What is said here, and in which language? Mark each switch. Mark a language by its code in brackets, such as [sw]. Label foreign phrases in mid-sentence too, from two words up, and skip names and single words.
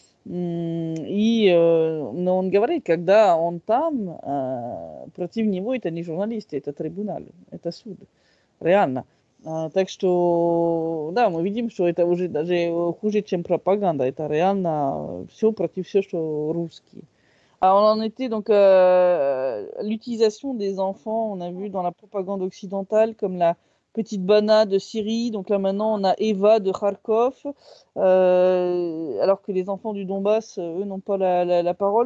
[ru] Но он говорит, когда он там, против него это не журналисты, это трибунал, это суд, реально. Так что, да, мы видим, что это уже даже хуже, чем пропаганда, это реально все против все, что rусские. [fr] Alors, on en était donc l'utilisation des enfants, on a vu dans la propagande occidentale comme la petite Bana de Syrie, donc là maintenant on a Eva de Kharkov, alors que les enfants du Donbass, eux, n'ont pas la parole.